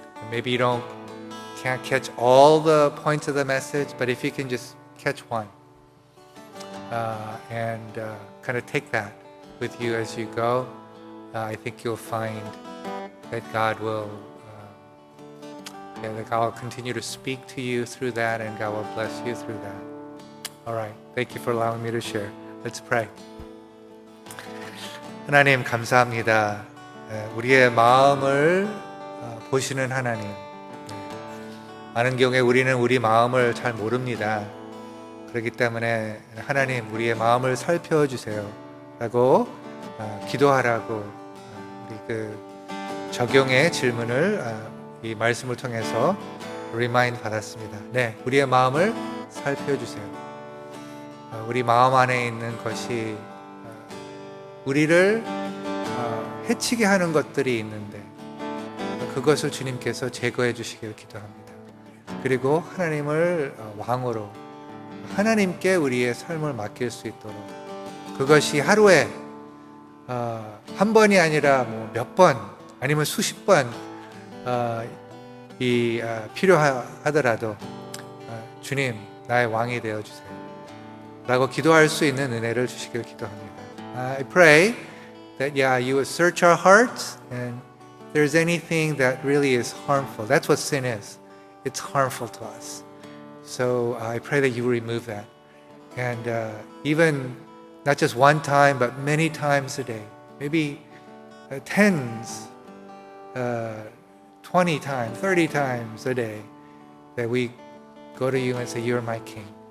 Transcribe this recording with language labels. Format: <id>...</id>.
<en>Maybe you can't catch all the points of the message, but if you can just catch one and kind of take that with you as you go, I think you'll find that God will continue to speak to you through that, and God will bless you through that. All right. Thank you for allowing me to share. Let's pray.</en> <ko>하나님 감사합니다. 우리의 마음을 보시는 하나님. 많은 경우에 우리는 우리 마음을 잘 모릅니다. 그렇기 때문에 하나님 우리의 마음을 살펴주세요 라고 기도하라고 우리 그 적용의 질문을 이 말씀을 통해서 리마인드 받았습니다. 네, 우리의 마음을 살펴주세요. 우리 마음 안에 있는 것이 우리를 해치게 하는 것들이 있는데 그것을 주님께서 제거해 주시길 기도합니다. 그리고 하나님을 왕으로 하나님께 우리의 삶을 맡길 수 있도록 그것이 하루에 한 번이 아니라 몇 번 아니면 수십 번 필요하더라도 주님 나의 왕이 되어주세요 라고 기도할 수 있는 은혜를 주시길 기도합니다.</ko> <en>I pray that you would search our hearts, and if there's anything that really is harmful, that's what sin is. It's harmful to us. So I pray that you remove that. And even not just one time, but many times a day, maybe tens, 20 times, 30 times a day, that we go to you and say, you're my King.</en>